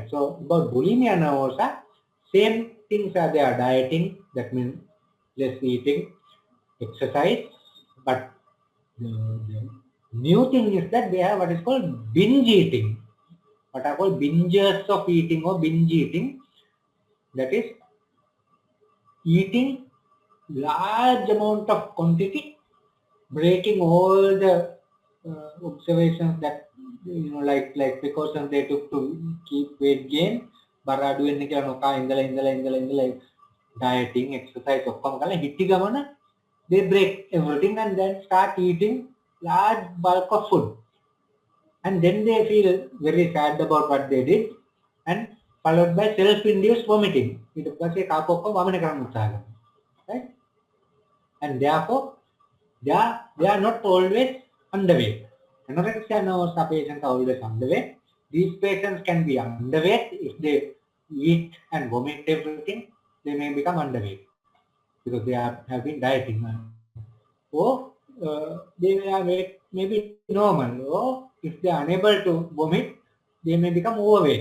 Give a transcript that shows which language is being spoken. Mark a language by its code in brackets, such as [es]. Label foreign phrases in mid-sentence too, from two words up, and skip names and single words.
[en] So about bulimia nervosa, same things are there: dieting, that means less eating, exercise, but the new thing is that they have what is called binge eating, what are called bingers of eating or binge eating. That is eating large amount of quantity, breaking all the observations that like precautions they took to keep weight gain. [si] බර අඩු වෙන්න කියලා නොකා ඉඳලා [en] dieting, exercise [si] ඔක්කොම කරලා හිටි ගමන [en] they break everything and then start eating large bulk of food, and then they feel very sad about what they did, and followed by self-induced vomiting. [si] ඊට පස්සේ කාප ඔක්කොම වමන කරන්න උත්සාහ කරනවා, [en] right? And therefore they are not always underweight. Anorexia nervosa patients are always underweight. These patients can be underweight if they eat and vomit everything. They may become underweight because have been dieting, or they are weight may be normal, or if they are unable to vomit, they may become overweight.